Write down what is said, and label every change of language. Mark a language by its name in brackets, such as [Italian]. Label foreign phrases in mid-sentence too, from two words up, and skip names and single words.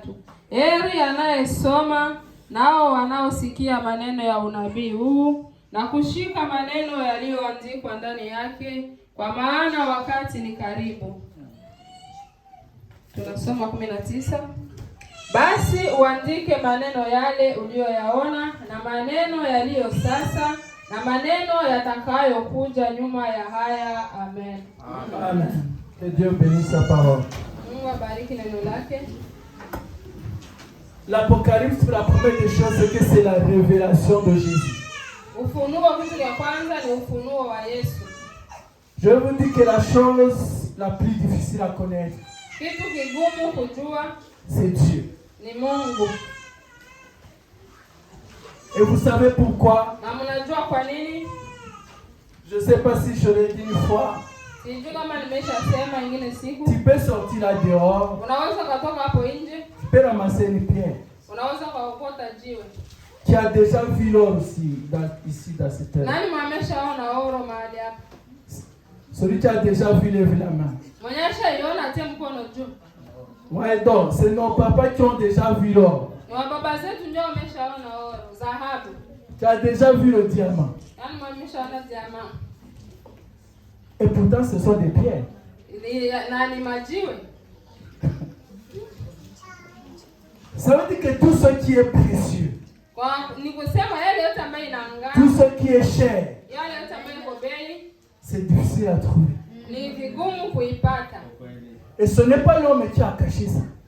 [Swahili] Heri anayesoma nao wanaosikia maneno ya unabii huu na kushika maneno yaliyoandikwa ndani yake, kwa maana wakati ni karibu. Tunasoma 19. Basi uandike maneno yale uliyoyaona na maneno yaliyo sasa na maneno yatakayokuja nyuma ya haya. Amen. Amen. [French] Que Dieu bénisse sa parole. [Swahili] Mungu abariki neno lake. [French] L'Apocalypse, la première des choses, c'est que c'est la révélation de Jésus. [Swahili] Ufunuo kitu ya kwanza ni ufunuo wa Yesu. [French] Je vous dis que la chose la plus difficile à connaître, [Swahili] kitu kigumu kujua, [French] c'est Dieu. [Swahili] Ni Mungu. [French] Et vous savez pourquoi? [Swahili] Na mnajua kwa nini? [French] Je ne sais pas si je l'ai dit une fois. [Swahili] Sijui kama nimeshasema ingine siku. [French] Tu peux sortir là dehors. [Swahili] Unaweza kutoka hapo nje. [French] Tu peux ramasser une pierre. [Swahili] Unaweza kuokota jiwe. [French] Tu as déjà vu l'or ici dans cette terre. [Swahili] Nani ameshaona oro mahali hapa? [French] Celui qui a déjà vu, lève la main. [Swahili] Mwenyesha iona atie mkono juu. [French] Ouais, donc, c'est nos papas qui ont déjà vu l'or. [Swahili] Ni baba zetu ndio wameshaona oro, dhahabu. [French] Tu as déjà vu le diamant. [Swahili] Nani wameshaona diamant? [French] Et pourtant, ce sont des pierres. [Swahili] Nani majiwe? [French] Ça veut dire que tout ce qui est précieux, tout ce qui est cher, c'est difficile à trouver. Et ce n'est pas l'homme qui a caché ça.